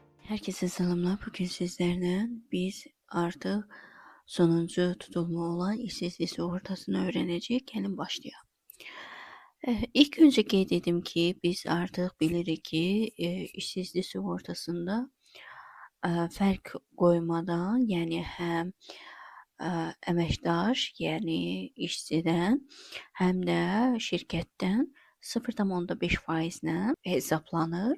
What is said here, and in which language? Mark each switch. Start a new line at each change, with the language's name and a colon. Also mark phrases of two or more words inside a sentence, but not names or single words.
Turkish: Herkese selamlar. Bugün sizlerle biz artık sonuncu tutulma olan işsizlik sigortasını öğreneceğiz. Gelin başlayalım.
Azerbaijani: İlk önce qeyd edim ki, biz artıq bilirik ki, işsizlik sigortasında fərq qoymadan, yəni həm əməkdaş, yəni işçidən, həm də şirkətdən 0,5% hesablanır.